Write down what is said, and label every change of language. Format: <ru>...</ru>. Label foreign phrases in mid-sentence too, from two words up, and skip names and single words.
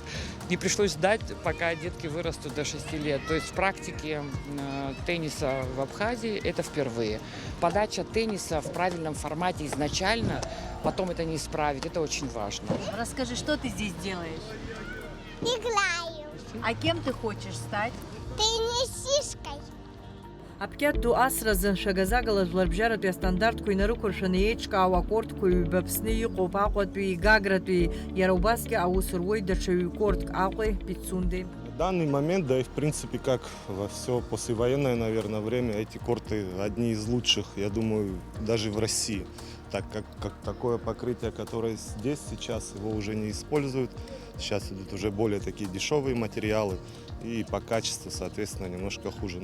<ru>Не пришлось ждать, пока детки вырастут до 6 лет. То есть в практике тенниса в Абхазии это впервые. Подача тенниса в правильном формате изначально, потом это не исправить, это очень важно. Расскажи, что ты здесь делаешь? Играю. А кем ты хочешь стать? Теннисисткой.</ru> <ab>Аԥкьату асразы шагазагалаз ларбжьаратәи астандартқәа инарықәыршаны еиҿкаауа акортқәа ҩба Аԥсны иҟоуп, Аҟәатәи, Гагратәи, иара убасгьы аус руеит даҽа ҩ-кортк Аҟәеи, Пицунди.</ab> <ru>В данный момент, да и в принципе, как во все послевоенное, наверное, время, эти корты одни из лучших, я думаю, даже в России. Так как такое покрытие, которое здесь сейчас, его уже не используют. Сейчас идут уже более такие дешевые материалы и по качеству, соответственно, немножко хуже.</ru>